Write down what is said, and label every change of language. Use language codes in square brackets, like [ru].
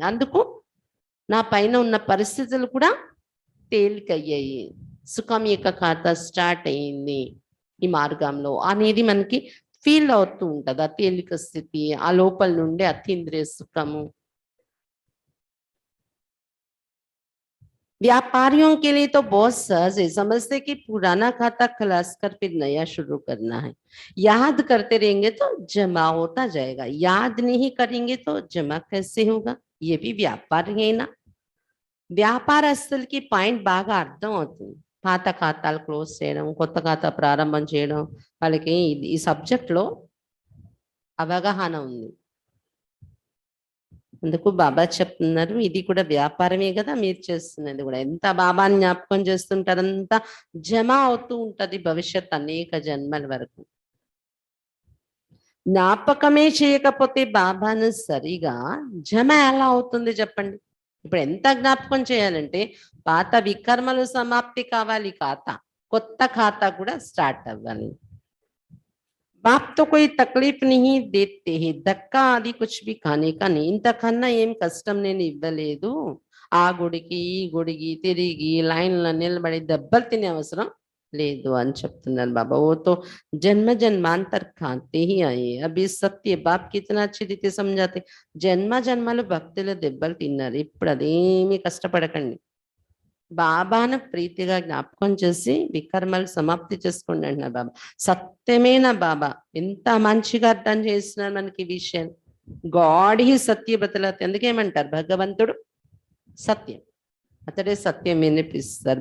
[te] అందుకు నా పైన ఉన్న పరిస్థితులు కూడా తేలికయ్యాయి. సుఖం యొక్క ఖాతా స్టార్ట్ అయింది ఈ మార్గంలో అనేది మనకి ఫీల్ అవుతూ ఉంటుంది. ఆ తేలిక స్థితి, ఆ లోపల నుండి అతీంద్రియ సుఖము. [hi] व्यापारियों के लिए तो बहुत सहज है, समझते कि पुराना खाता खलास कर फिर नया शुरू करना है. याद करते रहेंगे तो जमा होता जाएगा, याद नहीं करेंगे तो जमा कैसे होगा. ये भी व्यापार है ना. [te] వ్యాపారస్తులకి పాయింట్ బాగా అర్థం అవుతుంది. పాత ఖాతాలు క్లోజ్ చేయడం, కొత్త ఖాతా ప్రారంభం చేయడం, వాళ్ళకి ఈ సబ్జెక్ట్లో అవగాహన ఉంది. అందుకు బాబా చెప్తున్నారు, ఇది కూడా వ్యాపారమే కదా మీరు చేస్తున్నది కూడా. ఎంత బాబాని జ్ఞాపకం చేస్తుంటారు, అంతా జమ అవుతూ ఉంటది భవిష్యత్ అనేక జన్మల వరకు. జ్ఞాపకమే చేయకపోతే బాబాను సరిగా జమ ఎలా అవుతుంది చెప్పండి. ఇప్పుడు ఎంత జ్ఞాపకం చేయాలంటే పాత వికర్మలు సమాప్తి కావాలి, ఖాతా కొత్త ఖాతా కూడా స్టార్ట్ అవ్వాలి. [hi] बाप तो कोई तकलीफ नहीं देते हैं, धक्का आदि कुछ भी खाने का नहीं. [te] ఇంతకన్నా ఏం కష్టం నేను ఇవ్వలేదు. ఆ గుడికి ఈ గుడికి తిరిగి లైన్లో నిలబడి దెబ్బలు తినే అవసరం లేదు అని చెప్తున్నారు బాబా. [hi] वो तो जन्म जन्मांतर खाते ही आए. अभी सत्य बाप कितना अच्छी रीति समझाते. [te] జన్మ జన్మలు భక్తులు దెబ్బలు తిన్నారు, ఇప్పుడు అదేమీ కష్టపడకండి. బాబాను ప్రీతిగా జ్ఞాపకం చేసి వికర్మలు సమాప్తి చేసుకోండి అంటున్నారు బాబా. సత్యమేనా బాబా ఎంత మంచిగా అర్థం చేస్తున్నారు మనకి విషయం. [hi] గాడ్ హీ సత్య బతలతే. [te] ఎందుకేమంటారు భగవంతుడు సత్యం, అతడే సత్యం వినిపిస్తారు.